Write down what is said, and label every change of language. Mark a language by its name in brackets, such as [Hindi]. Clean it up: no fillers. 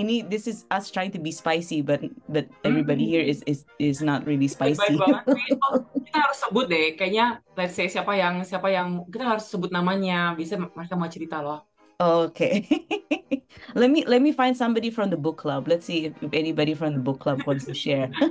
[English] This is us trying to be spicy, but everybody here is not really spicy. [Indonesian] Baik banget. Kita harus sebut deh, kayaknya [English] let's say [Indonesian] siapa yang kita harus sebut namanya, bisa mereka mau cerita loh. [English] Okay. let me find somebody from the book club. Let's see if anybody from the book club wants to share.